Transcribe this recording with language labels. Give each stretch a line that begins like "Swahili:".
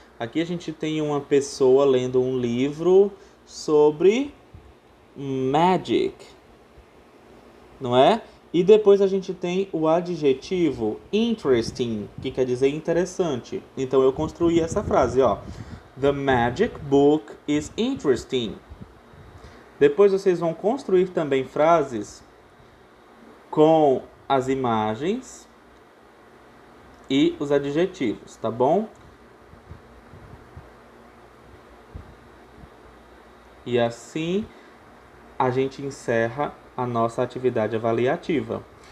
Portuguese: Aqui a gente tem uma pessoa lendo um livro sobre magic, não é? E depois a gente tem o adjetivo interesting, que quer dizer interessante. Então eu construí essa frase, ó.
English: The magic book is interesting.
Portuguese: Depois vocês vão construir também frases com as imagens e os adjetivos, tá bom? E assim a gente encerra a nossa atividade avaliativa.